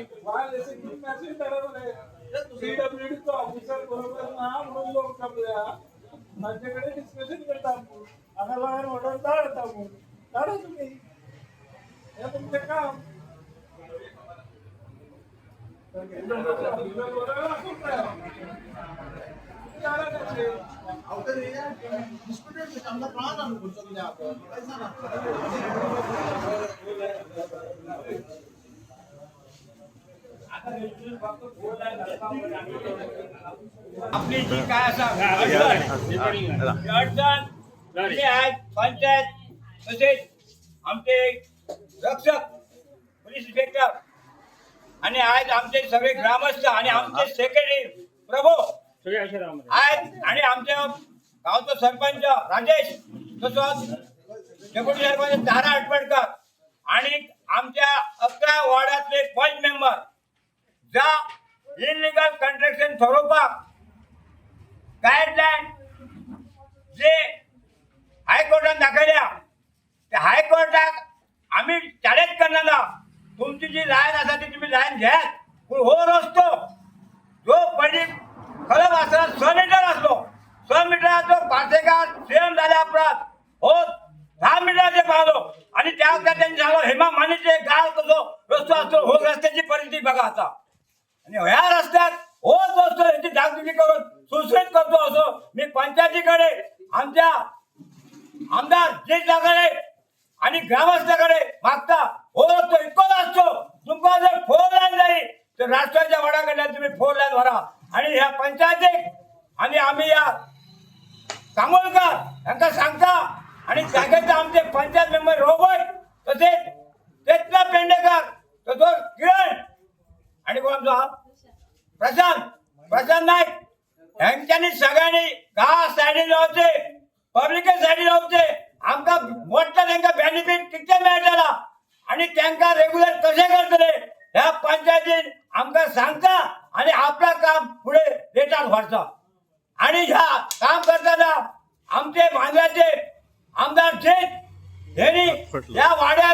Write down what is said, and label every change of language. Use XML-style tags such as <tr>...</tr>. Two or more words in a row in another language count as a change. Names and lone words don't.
<en>wireless message</en> <kok>धाडले पीडब्ल्यूडीचो ऑफिसर बरोबर ना म्हणून लोक जमल्या माझ्याकडे डिस्कशन करता हांगा लागून ऑर्डर धाडता म्हणून धाडा तुम्ही हे तुमचें काम</kok> <en>outer area disputed</en> <kok>आमकां कळना न्हू खंयचो कितें आहा तो कांयच ना</kok> <mr>आपली जी काय असा अडचण जे आहेत पंचायत तसेच आमचे रक्षक पोलीस इन्स्पेक्टर आणि आज आमचे सगळे ग्रामस्थ आणि आमचे सेक्रेटरी प्रभू आहेत आणि आमच्या गावचा सरपंच राजेश तसंच डेप्युटी सरपंच तारा आटपडकर आणि आमच्या 11 वॉर्डातले पंच मेंबर ज्या</mr> <en>illegal construction</en> <mr>थारोवपाक</mr> <kok>गायडलाईन जे हायकोर्टान दाखयल्या त्या हायकोर्टाक आम्ही चॅलेंज करना तुमची जी लायन आसा ती तुम्ही लायन घ्यात पूण हो रस्तो जो पयलीं खरब आसला 6 मीटर आसलो 6 मिटराचो पार्सेकार सेम जाल्या उपरांत हो 10 मिटराचेर पावलो आणि त्या वखदार त्यांनी सांगलो हेमा मानेचे गाळ कसो रस्तो आसलो हो रस्त्याची परिस्थिती बघा आता आणि ह्या रस्त्यात होच रस्तो ह्याची डागडुजी करून सुसरीत करतो असो मी पंचायतीकडे आमच्या आमदार जिल्हाकडे आणि ग्रामस्थाकडे मागता हो रस्तो इतकोच असतो तुमका जर 4 लाईन जाई तर राष्ट्राच्या वडाकडल्यान तुम्ही 4 लाईन भरा आणि ह्या पंचायतीक आणि आम्ही या कामोलकर यांना सांगता आणि जागेचे आमचे पंचायत मेंबर रोबोट तसेच चेतना पेंडेकर तसंच किरण आणि कोण आमचा प्रशांत नाईक यांच्यानी सगळ्यांनी गाव सायडीन रावचे पब्लिके सायडीन रावचे आमकां मोठा तांकां बेनिफिट कितें मेळटला आणि तांकां रेग्युलर कशें करतले ह्या पंचायतीन आमकां सांगता आणि आपला काम पुढे रेटान व्हरता आणि ह्या काम करताना आमचे भांगाचे आमदार शेठ हेनी ह्या वाड्यार</kok>